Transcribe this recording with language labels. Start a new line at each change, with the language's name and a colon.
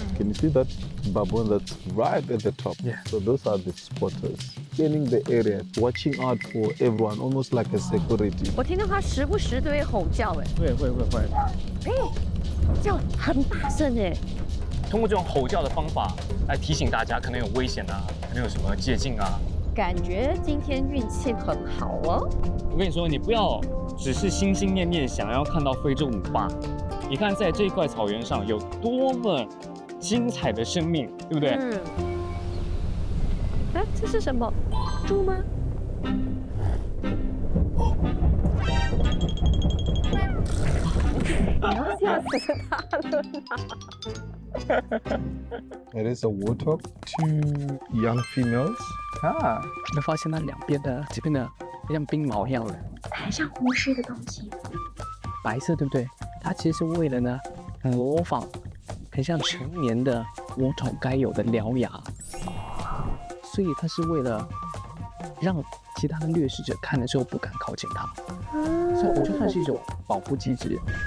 English: Can you see that baboon that's right at the top? Yeah. So those are the spotters. scanning the area, watching out for everyone, almost like a security.
Chinese: 我听到它时不时都会吼叫，哎，叫很大声哎。通过这种吼叫的方法来提醒大家，可能有危险啊，可能有什么借镜啊。感觉今天运气很好哦。我跟你说，你不要只是心心念念想要看到非洲舞霸，你看在这一块草原上有多么精彩的生命，对不对？嗯。哎，这是什么？猪吗？你要吓死他了啦！
English: It is a warthog, 2 young females.
Chinese: 啊，你发现它两边的这边的像冰毛一样的，很像巫师的东西，白色对不对？它其实是为了呢模仿很像成年的warthog该有的獠牙，所以它是为了让其他的掠食者看的时候不敢靠近它，所以我觉得算是一种保护机制。